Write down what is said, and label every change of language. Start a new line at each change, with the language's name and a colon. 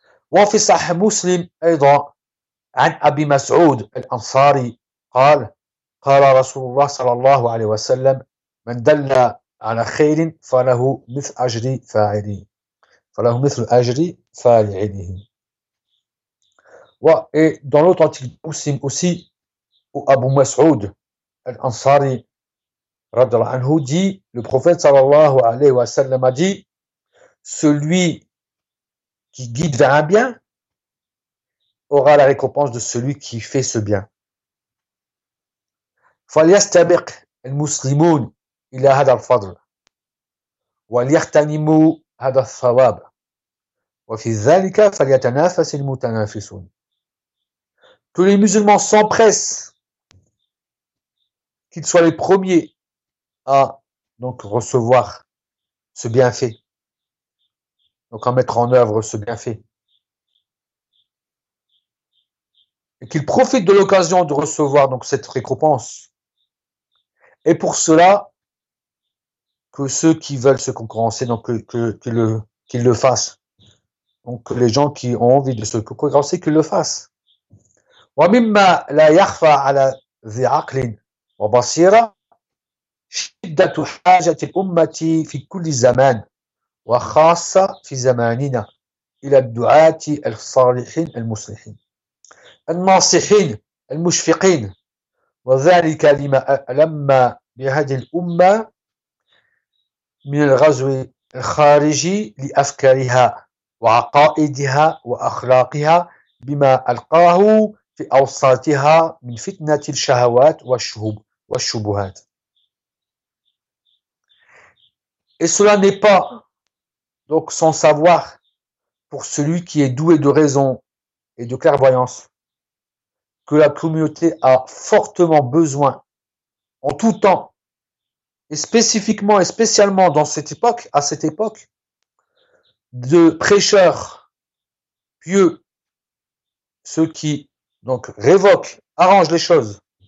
Arabic: وفي صحيح مسلم أيضا عن أبي مسعود الأنصاري قال قال رسول الله صلى الله عليه وسلم من دل على خير فله مثل أجر فاعله فله مثل أجر فاعله.
French: Et dans l'authentique de Muslim aussi, où Abu Mas'ud al-Ansari radiallahu anhu dit, le prophète sallallahu alayhi wa sallam a dit, celui qui guide vers un bien aura la récompense de celui qui fait ce bien.
Arabic: فليستبق المسلمون إلى هذا الفضل وليغتنموا هذا الثواب وفي ذلك فليتنافس المتنافسون.
French: Que les musulmans s'empressent, qu'ils soient les premiers à donc recevoir ce bienfait, donc à mettre en œuvre ce bienfait, et qu'ils profitent de l'occasion de recevoir donc cette récompense. Et pour cela, que ceux qui veulent se concurrencer, donc qu'ils le fassent, donc les gens qui ont envie de se concurrencer, qu'ils le fassent.
Arabic: ومما لا يخفى على ذي عقل وبصيرة شدة حاجة الأمة في كل زمان وخاصة في زماننا إلى الدعاة الصالحين المصلحين الناصحين المشفقين وذلك لما ألم بهذه الأمة من الغزو الخارجي لأفكارها وعقائدها وأخلاقها بما ألقاه في أوساطها من فتنة الشهوات والشبهات.
French: Et cela n'est pas donc sans savoir pour celui qui est doué de raison et de clairvoyance que la communauté a fortement besoin en tout temps et spécifiquement et spécialement dans cette époque, à cette époque, de prêcheurs pieux, ceux qui donc révoque, arrange les choses.